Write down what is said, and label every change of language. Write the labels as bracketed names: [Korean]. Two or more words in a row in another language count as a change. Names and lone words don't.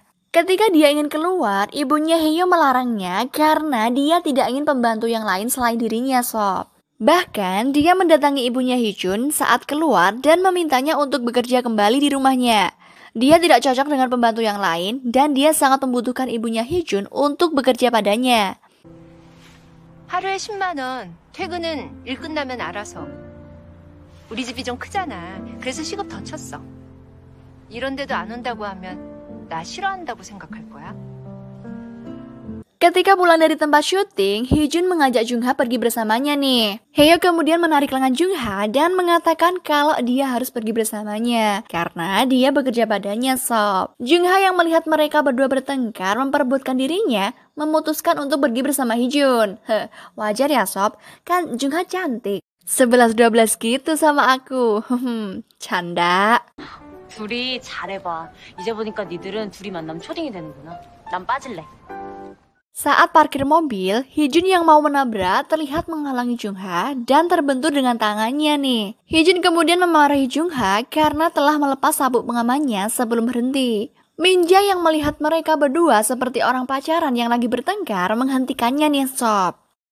[Indonesian] Ketika dia ingin keluar, ibunya Haeyo melarangnya karena dia tidak ingin pembantu yang lain selain dirinya sob. Bahkan dia mendatangi ibunya Heejun saat keluar dan memintanya untuk bekerja kembali di rumahnya. Dia tidak cocok dengan pembantu yang lain dan dia sangat membutuhkan ibunya Heejun untuk bekerja padanya. [Korean] 하루에 10만 원, 퇴근은 일 끝나면 알아서. 우리 집이 좀 크잖아. 그래서 시급 더 쳤어. 이런데도 안 온다고 하면 나 싫어한다고 생각할 거야? [Indonesian] Ketika pulang dari tempat syuting, Heejun mengajak Jungha pergi bersamanya nih. Haeyo kemudian menarik lengan Jungha dan mengatakan kalau dia harus pergi bersamanya karena dia bekerja padanya sob. Jungha yang melihat mereka berdua bertengkar memperebutkan dirinya, memutuskan untuk pergi bersama Heejun. Wajar ya sob, kan Jungha cantik. 11-12 gitu sama aku. Canda. [Korean] 둘이 잘해봐. 이제 보니까 니들은 둘이 만나면 초딩이 되는구나. 난 빠질래. [Indonesian] Saat parkir mobil, Heejun yang mau menabrak terlihat menghalangi Jungha dan terbentur dengan tangannya nih. Heejun kemudian memarahi Jungha karena telah melepas sabuk pengamannya sebelum berhenti. Minja yang melihat mereka berdua seperti orang pacaran yang lagi bertengkar menghentikannya nih sob.